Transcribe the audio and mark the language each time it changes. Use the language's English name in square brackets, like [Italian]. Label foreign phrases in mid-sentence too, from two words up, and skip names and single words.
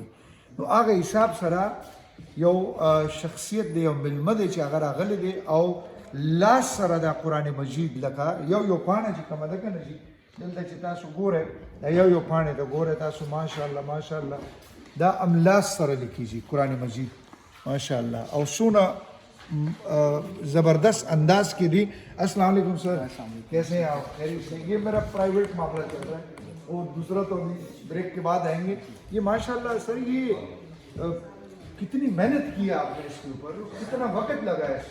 [Pashto] نو هغه حساب سره یو شخصیت دی یو ملمه دی چې هغه راغلی دی او لاس سره د قرآن مجید لکه یو پاڼه چې کومه ده که نه جي دلته چې تاسو ګورئ دا یو پاڼې ته ګورئ تاسو ماشاءالله دا املاس سره لیکېږي قرآن مجید ماشاءالله او څونه زبردست انداز کی دی. [Urdu] السلام علیکم سر، کیسے ہیں آپ؟ خیریت سے؟ یہ میرا پرائیویٹ معاملہ چل رہا ہے اور دوسرا تو ابھی بریک کے بعد آئیں گے. یہ ماشاءاللہ سر یہ کتنی محنت کی ہے آپ نے اس کے اوپر، کتنا وقت لگا ہے